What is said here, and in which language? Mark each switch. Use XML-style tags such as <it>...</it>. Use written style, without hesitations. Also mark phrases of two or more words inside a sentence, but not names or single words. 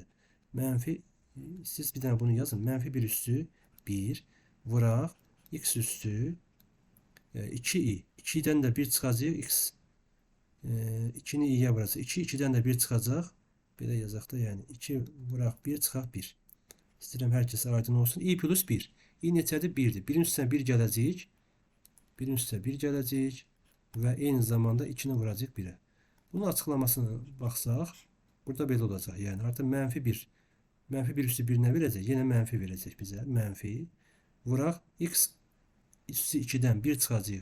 <az>Mənfi, siz bir dənə bunu yazın. Mənfi 1 üstü 1 vuraq x üstü 2i. 2'den də 1 çıxacaq x. 2'ni i'yə vuracaq. 2, 2'den də 1 çıxacaq. Belə yazaq da, yəni 2 vuraq 1 çıxaq 1. İstəyirəm hər kəsə aydın olsun. i plus 1. i neçədir? 1'dir. 1'in üstünə 1 gələcək. 1'in üstünə 1 gələcək. Və eyni zamanda 2'ni vuracaq 1'ə. Bunun açıqlamasına baxsaq, burada belə olacaq. Yəni artıq mənfi 1. Mənfi 1 üstü 1 nə verəcək? Yenə mənfi verəcək bizə. Mənfi. Vuraq x üstü 2'dən 1 çıxacaq.</az>